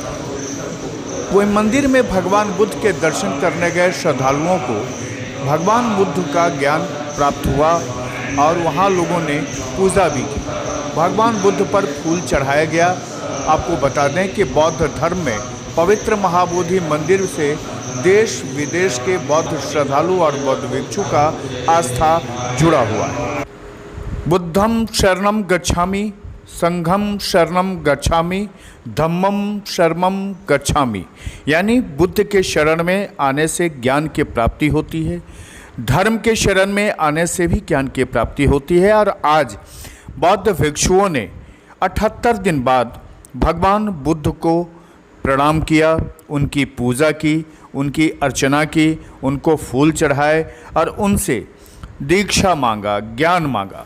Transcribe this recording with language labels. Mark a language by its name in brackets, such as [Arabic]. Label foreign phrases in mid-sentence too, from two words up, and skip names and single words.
[Hindi] वो मंदिर में भगवान बुद्ध के दर्शन करने गए श्रद्धालुओं को भगवान बुद्ध का ज्ञान प्राप्त हुआ और वहाँ लोगों ने पूजा भी की। भगवान बुद्ध पर फूल चढ़ाया गया। आपको बता दें कि बौद्ध धर्म में पवित्र महाबोधि मंदिर से देश विदेश के बौद्ध श्रद्धालु और बौद्ध भिक्षु का आस्था जुड़ा हुआ है। [Pali] बुद्धं शरणं गच्छामि, संघं शरणं गच्छामि, धम्मं शरणं गच्छामि। [Hindi] यानी बुद्ध के शरण में आने से ज्ञान की प्राप्ति होती है, धर्म के शरण में आने से भी ज्ञान की प्राप्ति होती है। और आज बौद्ध भिक्षुओं ने 78 दिन बाद भगवान बुद्ध को प्रणाम किया, उनकी पूजा की, उनकी अर्चना की, उनको फूल चढ़ाए और उनसे दीक्षा मांगा, ज्ञान मांगा।